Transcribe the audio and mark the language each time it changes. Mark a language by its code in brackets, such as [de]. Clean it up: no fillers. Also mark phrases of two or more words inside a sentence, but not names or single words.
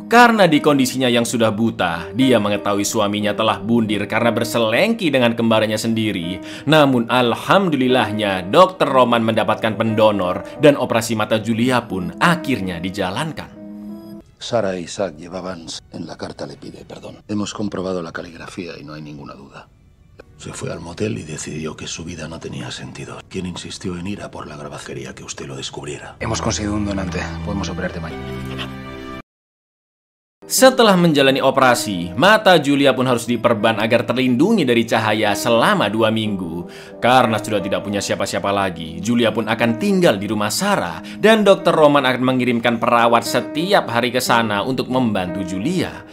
[id] Karena di kondisinya yang sudah buta, dia mengetahui suaminya telah bundir karena berselengki dengan kembarannya sendiri. Namun alhamdulillahnya Dr. Roman mendapatkan pendonor dan operasi mata Julia pun akhirnya dijalankan. [es] Sarah e Ishak llevaban... En la carta le pide perdón. Hemos comprobado la caligrafía y no hay ninguna duda. Se fue al motel y decidió que su vida no tenía sentido. ¿Quién insistió en ir a por la grabajería que usted lo descubriera? Hemos conseguido un donante. Podemos operarte mañana. [id] Setelah menjalani operasi, mata Julia pun harus diperban agar terlindungi dari cahaya selama 2 minggu. Karena sudah tidak punya siapa-siapa lagi, Julia pun akan tinggal di rumah Sarah dan Dr. Roman akan mengirimkan perawat setiap hari ke sana untuk membantu Julia.